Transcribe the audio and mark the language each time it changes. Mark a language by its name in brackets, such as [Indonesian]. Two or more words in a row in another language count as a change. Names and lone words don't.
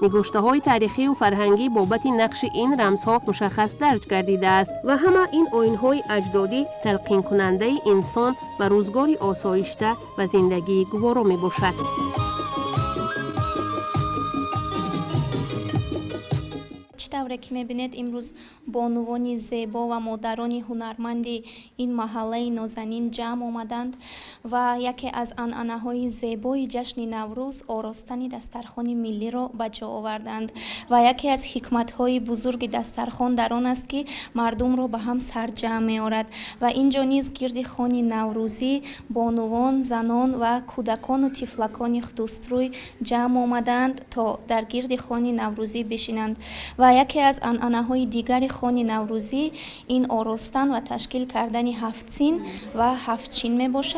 [Persian] نگاشته های تاریخی و فرهنگی بابت نقش این رمزها مشخص درج گردیده است و همه این آیین‌های اجدادی تلقین کننده انسان و روزگاری آسایشته و زندگی گوارا می باشد. [Tajik] طوре ки мебинед имрӯз бонувони зебо ва модарони ҳунарманди ин маҳаллаи нозанин ҷамъ омаданд ва яке аз анъанаҳои зебои ҷашни наврӯз оростани дастархони миллиро ба ҷо оварданд ва яке аз ҳикматҳои бузурги дастархон дар он аст ки мардумро ба ҳам сарҷамъ меорад ва ин ҷо низ гирди хони наврӯзӣ бонувон, занон ва кӯдакону тифлакони дӯстрӯй ҷамъ омаданд то дар гирди хони наврӯзӣ бишинанд ва яке аз анъанаҳои дигари хони наврӯзӣ ин оростан ва ташкил кардани ҳафтсин ва ҳафтшин мебошад.